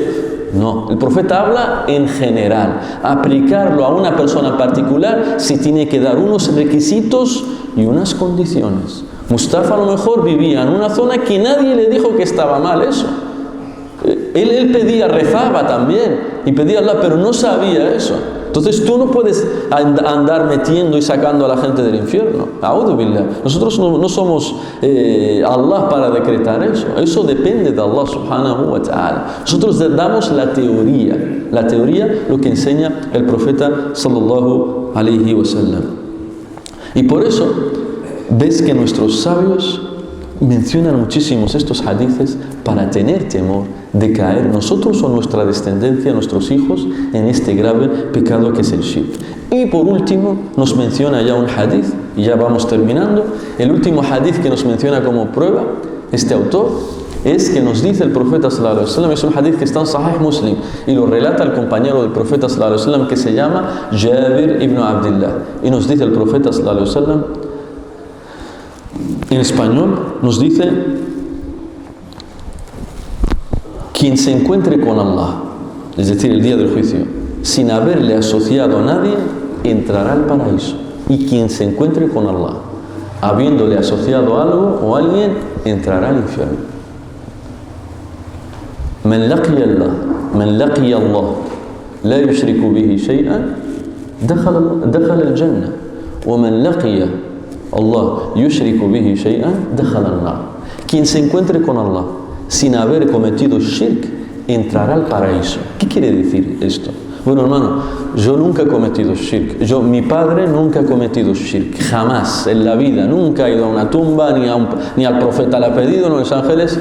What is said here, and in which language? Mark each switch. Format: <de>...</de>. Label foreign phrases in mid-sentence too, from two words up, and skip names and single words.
<es>No, el profeta habla en general. Aplicarlo a una persona en particular se tiene que dar unos requisitos y unas condiciones. Mustafa a lo mejor vivía en una zona que nadie le dijo que estaba mal eso. Él pedía, rezaba también y pedía a Allah, pero no sabía eso. Entonces tú no puedes andar metiendo y sacando a la gente del infierno.</es> <ar>أعوذ بالله.</ar> <es>Nosotros no somos Allah para decretar eso. Eso depende de Allah</es> <ar>سبحانه وتعالى.</ar> <es>Nosotros damos la teoría, lo que enseña el profeta</es> <ar>صلى الله عليه وسلم.</ar> <es>Y por eso ves que nuestros sabios mencionan muchísimos estos hadices para tener temor de caer nosotros o nuestra descendencia, nuestros hijos, en este grave pecado que es el shirk. Y por último nos menciona ya un hadith Y ya vamos terminando. El último hadith que nos menciona como prueba este autor es que nos dice el profeta</es> <ar>صلى الله عليه وسلم,</ar> <es>es un hadith que está en Sahih Muslim y lo relata el compañero del profeta</es> <ar>صلى الله عليه وسلم</ar> <es>que se llama Jabir ibn Abdullah, y nos dice el profeta</es> <ar>صلى الله عليه وسلم</ar> <es>en español, nos dice: quien se encuentre con Allah, es decir, el día del juicio, sin haberle asociado a nadie, entrará al paraíso. Y quien se encuentre con Allah, habiéndole asociado algo o alguien, entrará al infierno.</es> <ar>من لقي الله لا يشرك به شيئا دخل الجنة ومن لقي الله يشرك به شيئا دخل النار.</ar> <es>Quien se encuentre con Allah sin haber cometido shirk entrará al paraíso. ¿Qué quiere decir esto? Bueno, hermano, yo nunca he cometido shirk. Mi padre nunca ha cometido shirk. Jamás en la vida. Nunca ha ido a una tumba, ni al profeta le ha pedido, ni a los ángeles.</es>